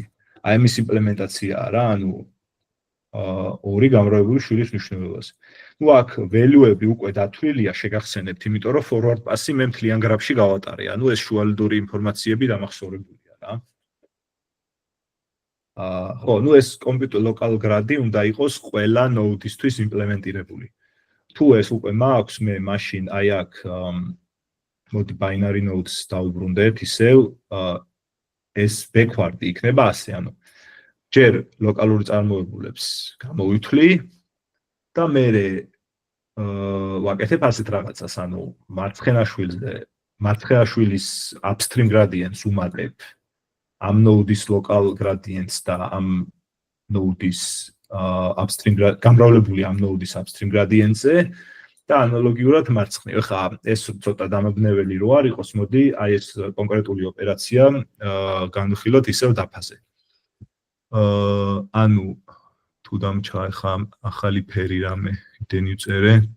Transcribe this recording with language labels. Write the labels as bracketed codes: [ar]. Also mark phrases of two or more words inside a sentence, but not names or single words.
[ka] აი ამის იმპლემენტაციაა რა, ანუ 2 გამრავლებული შვილის მნიშვნელობას. ნუ აქ value-ები უკვე დათვლილია, შეგახსენებთ, იმიტომ რომ [en] forward pass-ი [ka] მე მთლიან გრაფში გავატარე, ანუ ეს შუალედური ინფორმაციები დამახსოვრებულია რა. ხო, ნუ ეს [en] compute local grad-ი [ka] უნდა იყოს ყველა node-ისთვის იმპლემენტირებული. თუ ეს უკვე მაქვს, მე მაშინ აი აქ მოდი [en] binary nodes [ka] დავუბრუნდეთ, ისევ ეს backward-ი იქნება ასე, ანუ ჯერ ლოკალური წარმოებულებს გამოვითვლი და მე ვაკეთებ ასეთ რაღაცას, ანუ მარცხენა შვილის [en] upstream gradients [ka] უმატებ ამ node-ის [en] local gradients [ka] და ამ node-ის upstream გამრავლებული ამ node-ის [en] upstream gradients-ზე [ka] და ანალოგიურად მარცხნივ. ხა ეს ცოტა დამაბნეველი რო არ იყოს, მოდი აი ეს კონკრეტული ოპერაცია განვიხილოთ ისევ დაფაზე. ანუ თუ დამჩა ხა ახალი ფერი რამე იმდენი ვწერე.